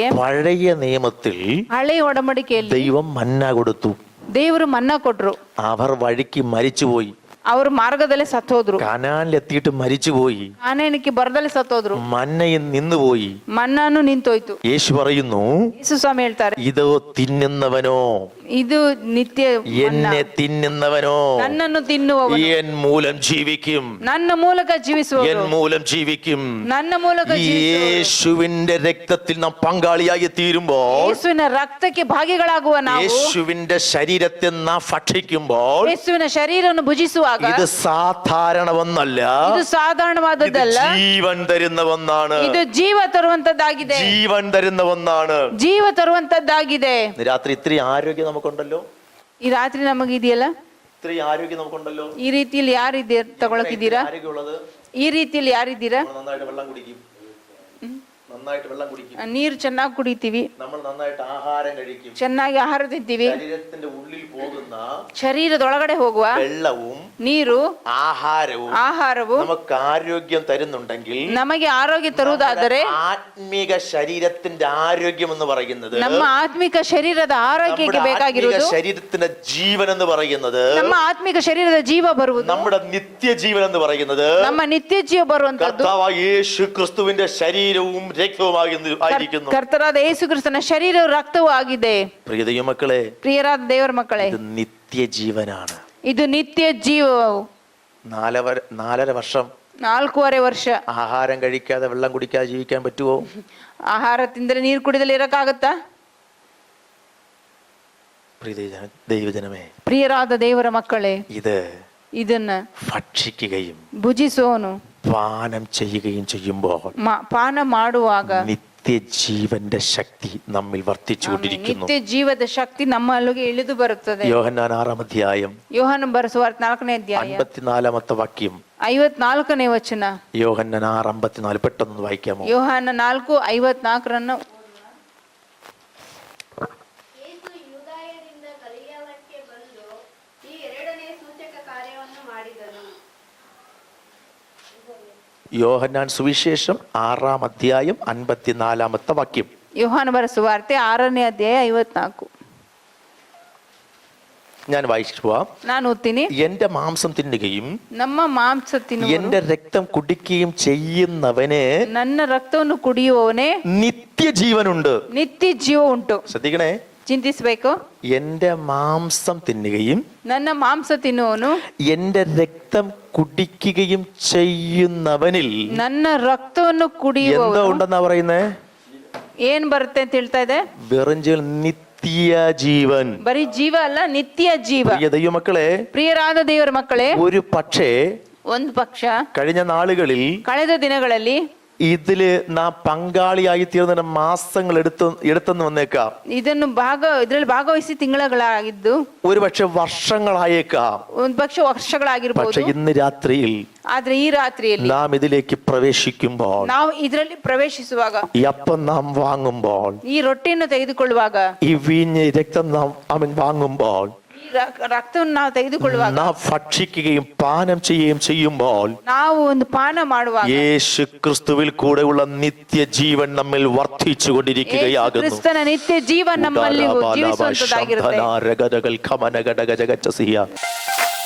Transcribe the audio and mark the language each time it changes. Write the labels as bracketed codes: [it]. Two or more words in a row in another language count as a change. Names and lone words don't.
[ml] പഴയ നിയമത്തിൽ [kn] ಹಳೆ ಒಡಂಬಡಿಕೆಯಲ್ಲಿ [ml] ദൈവം മന്ന കൊടുത്തു. [kn] ದೇವರು ಮನ್ನಾ ಕೊಟ್ರು. [ml] അവർ വഴിക്ക് മരിച്ചുപോയി. [kn] ಅವರು ಮಾರ್ಗದಲ್ಲೇ ಸತ್ತೋದ್ರು. [ml] കനാനിലെത്തിയിട്ട് മരിച്ചുപോയി. [kn] ಕಾನಾನಕ್ಕೆ ಬರದಲ್ಲೇ ಸತ್ತೋದ್ರು. [ml] മന്നയിൽ നിന്നുപോയി. [kn] ಮನ್ನಾನು ನಿಂತೋಯ್ತು. [ml] യേശു പറയുന്നു, [kn] ಯೇಸು ಸ್ವಾಮಿ ಹೇಳ್ತಾರೆ, [ml] ഇതോ തിന്നുന്നവനോ, [kn] ಇದು ನಿತ್ಯ [ml] എന്നെ തിന്നുന്നവനോ [kn] ನನ್ನನ್ನು ತಿನ್ನುವವನು [ml] എൻ മൂലം ജീവിക്കും. [kn] ನನ್ನ ಮೂಲಕ [ml] എൻ [kn] ಜೀವಿಸುವವನು [ml] മൂലം ജീവിക്കും. [kn] ನನ್ನ ಮೂಲಕ [ml] ഈ [kn] ಜೀವಿಸುವವನು. [ml] യേശുവിന്റെ രക്തത്തിൽ നാം പങ്കാളിയായി തീരുമ്പോൾ, [kn] ಯೇಸುವಿನ ರಕ್ತಕ್ಕೆ ಭಾಗಿಗಳಾಗುವ ನಾವು, [ml] യേശുവിന്റെ ശരീരത്തെ നാം ഭക്ഷിക്കുമ്പോൾ, [kn] ಯೇಸುವಿನ ಶರೀರವನ್ನು ಭುಜಿಸುವಾಗ [ml] ഇത് സാധാരണ ഒന്നല്ല, [kn] ಇದು [ml] ഇത് [kn] ಸಾಧಾರಣವಾದದ್ದಲ್ಲ, [ml] ജീവൻ തരുന്ന ഒന്നാണ്. [kn] ಇದು ಜೀವ ತರುವಂತದ್ದಾಗಿದೆ. [ml] ജീവൻ തരുന്ന ഒന്നാണ്. [kn] ಜೀವ ತರುವಂತದ್ದಾಗಿದೆ. [ml] രാത്രി ഇത്രയും ആരോഗ്യം നമുക്കുണ്ടല്ലോ. [kn] ಈ ರಾತ್ರಿ ನಮಗಿದೆಯಲ್ಲ, [ml] ഇത്രയും ആരോഗ്യം നമുക്കുണ്ടല്ലോ. [kn] ಈ ರೀತಿಯಲ್ಲಿ ತಗೊಳಕಿದ್ದೀರಾ? [ml] ആരോഗ്യമുള്ളത് [kn] ಈ ರೀತಿಯಲ್ಲಿ ಯಾರಿದ್ದೀರಾ? [ml] നന്നായിട്ട് വെള്ളം കുടിക്കും, നന്നായിട്ട് വെള്ളം കുടിക്കും. [kn] ನೀರು ಚೆನ್ನಾಗಿ ಕುಡಿತೀವಿ, [ml] നമ്മൾ നന്നായിട്ട് ആഹാരം കഴിക്കും. [kn] ಚೆನ್ನಾಗಿ ಆಹಾರ ತಿಂತೀವಿ. [ml] ശരീരത്തിന്റെ ഉള്ളിൽ പോകുന്ന [kn] ಶರೀರದೊಳಗಡೆ ಹೋಗುವ [ml] വെള്ളവും [kn] ನೀರು, [ml] ആഹാരവും [kn] ಆಹಾರವು [ml] നമുക്ക് ആരോഗ്യം തരുന്നുണ്ടെങ്കിൽ, [kn] ನಮಗೆ ಆರೋಗ್ಯ ತರುವುದಾದರೆ, [ml] ആത്മീക ശരീരത്തിന്റെ ആരോഗ്യം എന്ന് പറയുന്നത്, [kn] ನಮ್ಮ ಆತ್ಮಿಕ ಶರೀರದ ಆರೋಗ್ಯಕ್ಕೆ ಬೇಕಾಗಿರುವುದು, [ml] ശരീരത്തിന്റെ ജീവൻ എന്ന് പറയുന്നത്, [kn] ನಮ್ಮ ಆತ್ಮಿಕ ಶರೀರದ ಜೀವ ಬರುವುದು, [ml] നമ്മുടെ നിത്യജീവൻ എന്ന് പറയുന്നത് [kn] ನಮ್ಮ ನಿತ್ಯ ಜೀವ ಬರುವಂತದ್ದು [ml] കർത്താവായ യേശു ക്രിസ്തുവിന്റെ ശരീരവും രക്തവുമായിരിക്കുന്നു. [kn] ಕರ್ತರಾದ ಯೇಸು ಕ್ರಿಸ್ತನ ಶರೀರವು ರಕ್ತವೂ ಆಗಿದೆ. [ml] പ്രിയ ദൈവമക്കളെ, [kn] ಪ್ರಿಯರಾದ ದೇವರ ಮಕ್ಕಳೇ, [ml] ഇത് നിത്യജീവനാണ്. [kn] ಇದು ನಿತ್ಯ ಜೀವವು. [ml] 4.5 വർഷം [kn] 4.5 ವರ್ಷ [ml] ആഹാരം കഴിക്കാതെ വെള്ളം കുടിക്കാതെ ജീവിക്കാൻ പറ്റുമോ? [kn] ಆಹಾರ ತಿಂದ್ರೆ ನೀರು ಕುಡಿದಲ್ಲಿ ಇರಕ್ಕಾಗತ್ತಾ? [ml] ദൈവജനമേ, [kn] ಪ್ರಿಯರಾದ ದೇವರ ಮಕ್ಕಳೇ, ಇದನ್ನ [ml] ഭക്ഷിക്കുകയും [kn] ಭುಜಿಸೋನು [ml] പാനം ചെയ്യുകയും ചെയ്യുമ്പോൾ [kn] ಪಾನ ಮಾಡುವಾಗ [ml] നിത്യജീവന്റെ ശക്തി നമ്മിൽ വർദ്ധിച്ചുകൊണ്ടിരിക്കുന്നു. [kn] ನಿತ್ಯ ಜೀವದ ಶಕ್ತಿ ನಮ್ಮಲ್ಲಿಗೆ ಇಳಿದು ಬರುತ್ತದೆ. [ml] യോഹന്നാൻ 6-ാം അധ്യായം [kn] ಯೋಹಾನ ಬರೆಸುವಾರ್ತೆ 4ನೇ ಅಧ್ಯಾಯ [ml] 54-ാമത്തെ വാക്യം. [kn] 54ನೇ ವಚನ. [ml] യോഹന്നാൻ 6:54 പെട്ടെന്ന് വായിക്കാമോ? [kn] ಯೋಹಾನ 4:54 ಯೇಸು ಯೂದಾಯದಿಂದ ಗಲಿಲಾಯಕ್ಕೆ ಬಂದು ಈ ಎರಡನೇ ಸೂಚಕ ಕಾರ್ಯವನ್ನು ಮಾಡಿದನು. [ml] യോഹന്നാൻ സുവിശേഷം 6-ാം അധ്യായം 54-ാമത്തെ വാക്യം. [kn] ಯೋಹಾನ ಬರೆಸುವಾರ್ತೆ 6ನೇ ಅಧ್ಯಾಯ 54. [ml] ഞാൻ വായിച്ചു പോവാം. [kn] ನಾನು ಓದ್ತೀನಿ. [ml] എന്റെ മാംസം തിന്നുകയും [kn] ನಮ್ಮ ಮಾಂಸ ತಿನ್ನುವನು, [ml] എന്റെ രക്തം കുടിക്കുകയും ചെയ്യുന്നവന് [kn] ನನ್ನ ರಕ್ತವನ್ನು ಕುಡಿಯುವವನೇ [ml] നിത്യജീവനുണ്ട്. [kn] ನಿತ್ಯ ಜೀವ ಉಂಟು. [ml] ശ്രദ്ധിക്കണേ, [kn] ಚಿಂತಿಸಬೇಕು. [ml] എന്റെ മാംസം തിന്നുകയും [kn] ನನ್ನ ಮಾಂಸ ತಿನ್ನುವನು, [ml] എന്റെ രക്തം കുടിക്കുകയും ചെയ്യുന്നവനിൽ [kn] ನನ್ನ ರಕ್ತವನ್ನು [ml] എന്താ [kn] ಕುಡಿಯುವವನು [ml] ഉണ്ടെന്നാ പറയുന്നേ? [kn] ಏನ್ ಬರುತ್ತೆ ಅಂತ ಹೇಳ್ತಾ ಇದೆ? [ml] വെറുഞ്ചൽ നിത്യജീവൻ. [kn] ಬರೀ ಜೀವ ಅಲ್ಲ, ನಿತ್ಯ ಜೀವ. [ml] പ്രിയ ദൈവമക്കളെ, [kn] ಪ್ರಿಯರಾದ ದೇವರ ಮಕ್ಕಳೇ, [ml] ഒരു പക്ഷേ [kn] ಒಂದು ಪಕ್ಷ [ml] കഴിഞ്ഞ നാളുകളിൽ [kn] ಕಳೆದ ದಿನಗಳಲ್ಲಿ [ml] ഇതില് നാം പങ്കാളിയായി തീർന്ന മാസങ്ങൾ എടുത്തെന്ന് വന്നേക്കാം. [kn] ಇದರಲ್ಲಿ ಭಾಗವಹಿಸಿ ತಿಂಗಳಾಗಿದ್ದು, [ml] ഒരു പക്ഷെ വർഷങ്ങളായേക്കാം. [kn] ಒಂದು ಪಕ್ಷ ವರ್ಷಗಳಾಗಿರ್ಬೋದು. [ml] പക്ഷെ ഇന്ന് രാത്രിയിൽ [kn] ಆದ್ರೆ ಈ ರಾತ್ರಿಯಲ್ಲಿ [ml] നാം ഇതിലേക്ക് പ്രവേശിക്കുമ്പോൾ, [kn] ನಾವು ಇದರಲ್ಲಿ ಪ್ರವೇಶಿಸುವಾಗ, [ml] ഈ അപ്പം നാം വാങ്ങുമ്പോൾ, [kn] ಈ ರೊಟ್ಟಿಯನ್ನು ತೆಗೆದುಕೊಳ್ಳುವಾಗ, [ml] ഈ വീഞ്ഞ് രക്തം നാം വാങ്ങുമ്പോൾ, [kn] ಈ ರಕ್ತವನ್ನು ನಾವು ತೆಗೆದುಕೊಳ್ಳುವಾಗ, [ml] നാം ഭക്ഷിക്കുകയും പാനം ചെയ്യുകയും ചെയ്യുമ്പോൾ, [kn] ನಾವು ಒಂದು ಪಾನ ಮಾಡುವಾಗ [ml] യേശു ക്രിസ്തുവിൽ കൂടെയുള്ള നിത്യജീവൻ നമ്മിൽ വർദ്ധിച്ചു കൊണ്ടിരിക്കുകയാകുന്നു. [kn] ಕ್ರಿಸ್ತನ ನಿತ್ಯ ಜೀವ ನಮ್ಮಲ್ಲಿ ಜೀವಿಸುವಂತದ್ದಾಗಿರುತ್ತೆ.